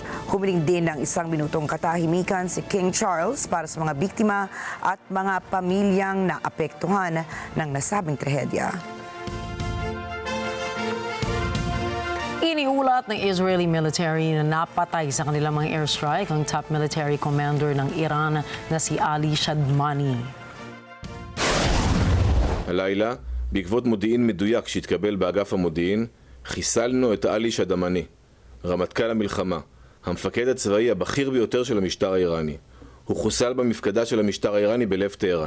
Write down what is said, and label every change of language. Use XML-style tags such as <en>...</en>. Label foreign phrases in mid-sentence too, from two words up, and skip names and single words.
<tl>Humiling din ng 1 minutong katahimikan si King Charles para sa mga biktima at mga pamilyang naapektuhan ng nasabing trahedya. Iniulat ng Israeli military na napatay sa kanilang mga airstrike ang</tl> <en>top military commander</en> <tl>ng Iran na si Ali Shadmani.</tl> <he>הלילה, בעקבות מודיעין מדויק שהתקבל באגף המודיעין, חיסלנו את עלי שדמני, רמטכ"ל המלחמה, המפקד הצבאי הבכיר ביותר של המשטר האיראני. הוא חוסל במפקדה של המשטר האיראני בלב טהרן.</he>